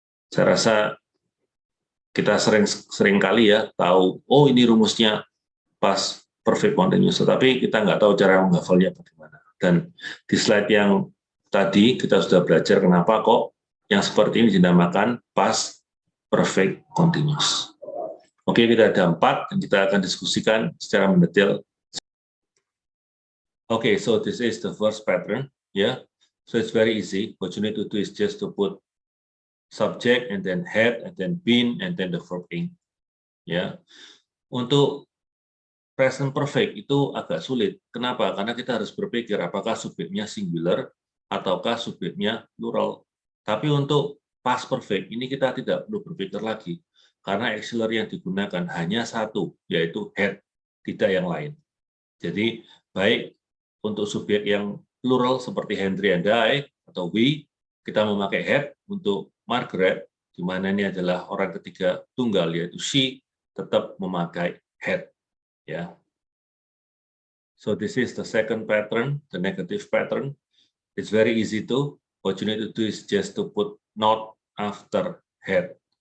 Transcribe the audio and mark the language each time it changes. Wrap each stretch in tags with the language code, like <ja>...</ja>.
<id>Saya rasa kita sering kali ya tahu, oh ini rumusnya past perfect continuous, tetapi kita nggak tahu cara menghafalnya bagaimana. Dan di slide yang tadi kita sudah belajar kenapa kok yang seperti ini dinamakan past perfect continuous. Oke, kita ada 4 dan kita akan diskusikan secara mendetail.</id> <en>Okay, so this is the first pattern, yeah. So it's very easy. What you need to do is just to put subject and then had and then been and then the verb ing, ya.</en> <id>Untuk present perfect itu agak sulit. Kenapa? Karena kita harus berpikir apakah subjeknya singular ataukah subjeknya plural. Tapi untuk past perfect ini kita tidak perlu berpikir lagi karena auxiliary yang digunakan hanya satu, yaitu had, tidak yang lain. Jadi baik untuk subjek yang plural seperti Henry and I atau we, kita memakai had. Untuk Margaret, di mana ini adalah orang ketiga tunggal yaitu she, tetap memakai had. Ya.</id> <en>So this is the second pattern, the negative pattern. It's very easy to. What you need to do is just to put not after had.</en>